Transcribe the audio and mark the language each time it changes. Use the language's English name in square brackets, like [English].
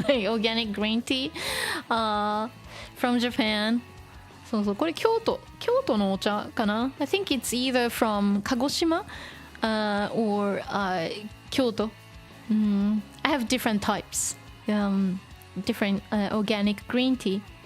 [English] organic green tea from Japan. [Japanese] そうそう、これ京都のお茶かな？ [English] I think it's either from 鹿児島 or 京都。 I have different types. Different organic green tea.